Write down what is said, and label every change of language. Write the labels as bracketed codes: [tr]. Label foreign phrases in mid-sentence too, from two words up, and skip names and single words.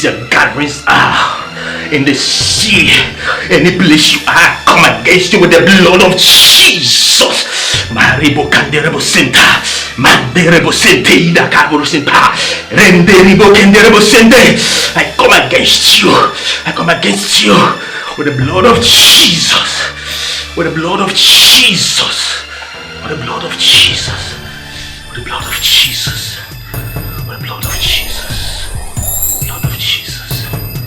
[en] your gatherings are, in the sea, any place you are, come against you with the blood of Jesus. Maribo Canderebo Senta, Manderebo Sente, Ida Carbo Senta, Renderibo Canderebo Sente. I come against you. I come against you with the blood of Jesus. With the blood of Jesus. With the blood of Jesus. With the blood of Jesus. Blood of Jesus, blood of Jesus,